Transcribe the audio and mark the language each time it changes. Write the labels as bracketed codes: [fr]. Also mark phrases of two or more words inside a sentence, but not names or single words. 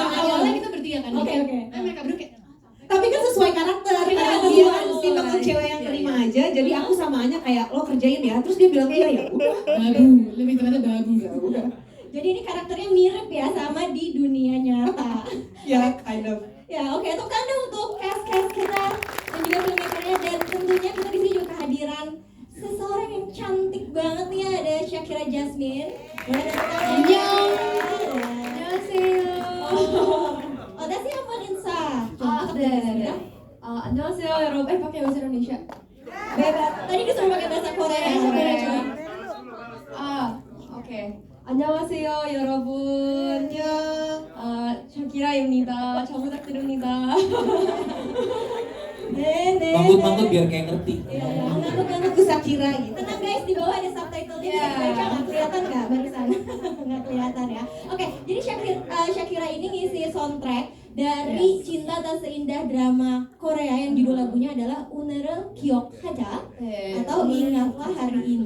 [id] Awalnya kita bertiga kan. Oke. Tapi mereka berdua kayak Tapi kan sesuai karakter. Karena dia kan tipe cewek yang terima aja. Jadi aku sama Anya kayak lo kerjain ya. Terus dia bilang iya ya udah. babu, lebih tepatnya babu. Jadi ini karakternya mirip ya sama di dunia nyata. [en] Ya kind of. [id] Ya oke, tepuk tangan untuk cast kita dan juga filmmakernya, dan tentunya kita di sini juga kehadiran seseorang yang cantik banget nih, ada Shakira Jasmine. Boleh tepuk tangan. [ko] 안녕하세요. Odasi 한번 인사. 네. 안녕하세요 여러분. [id] pakai bahasa Indonesia. Bebas. Tadi disuruh pakai bahasa Korea. [ko] 오케이. 안녕하세요 여러분. 샤키라입니다. 잘 부탁드립니다. [id] Nih. Manggut-manggut biar kayak ngerti. Iya, ngantuk-ngantuk Aku Shakira gitu. Tenang guys, di bawah ada subtitle-nya, bisa dibaca, nggak kelihatan nggak barusan? Nggak kelihatan ya. Oke, jadi Shakira ini ngisi soundtrack dari Cinta Tak Seindah drama Korea yang judul lagunya adalah Unerul Giokhaja atau Ingatlah Hari Ini.